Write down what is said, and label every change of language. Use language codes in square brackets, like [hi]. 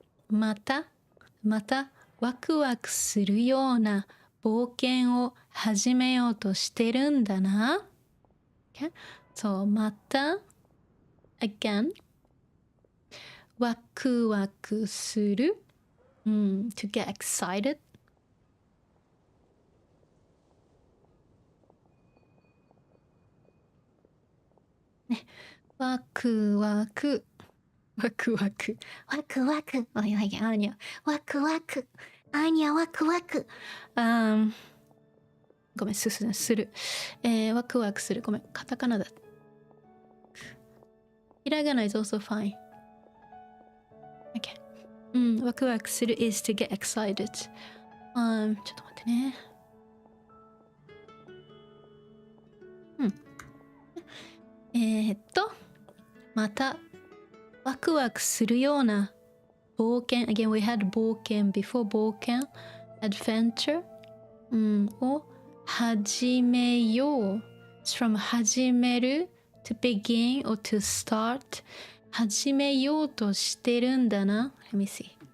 [ja] またワクワクするような冒険を始めようとしてるんだな。 [en] Okay? So また again ワクワクする to get excited. [ja] ね、ワクワクワクワクワクワクアーニャワクワクアーニャワクワクごめんする、ワクワクするごめんカタカナだ [en] hiragana is also fine. Okay. ワクワクする is to get excited. [ja] ちょっと待ってね。またワクワクするような冒険 [en] again we had 冒険 before 冒険 adventure を始めよう it's from 始める to begin or to start [ja] 始めようとしてるんだな [en] let me see